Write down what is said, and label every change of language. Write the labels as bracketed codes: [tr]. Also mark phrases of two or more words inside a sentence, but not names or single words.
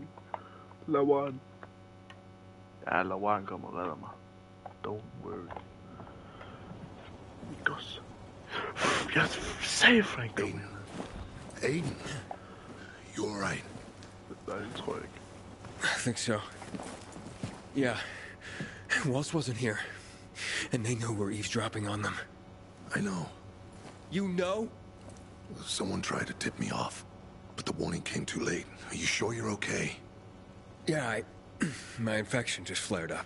[da] Lawan. Ja, Lawan kommer og redder mig. [en] Don't worry. Goss. [da] Jeg sagde Frank kom her. [en] Aiden, you alright? [da] Nej, det tror jeg ikke. [en] I think so. Yeah. Waltz wasn't here. And they know we're eavesdropping on them. I know. You know? Someone tried to tip me off, but the warning came too late. Are you sure you're okay? Yeah, my infection just flared up.